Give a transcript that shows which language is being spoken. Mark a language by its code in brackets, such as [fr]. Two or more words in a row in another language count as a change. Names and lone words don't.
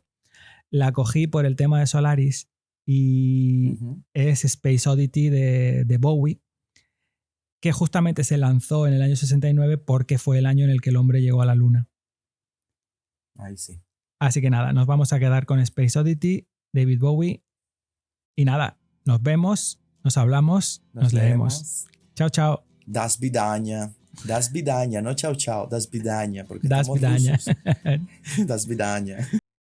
[es] La cogí por el tema de Solaris y es Space Oddity de Bowie, que justamente se lanzó en el año 69 porque fue el año en el que el hombre llegó a la luna. Ahí sí. Así que nada, nos vamos a quedar con Space Oddity, David Bowie. Y nada, nos vemos, nos hablamos, nos leemos. Chao, chao. [ru] До свидания. До свидания, [es] no chao chao, [ru] до свидания. Porque Das [es] estamos [ru] Vidania. rusos. До свидания.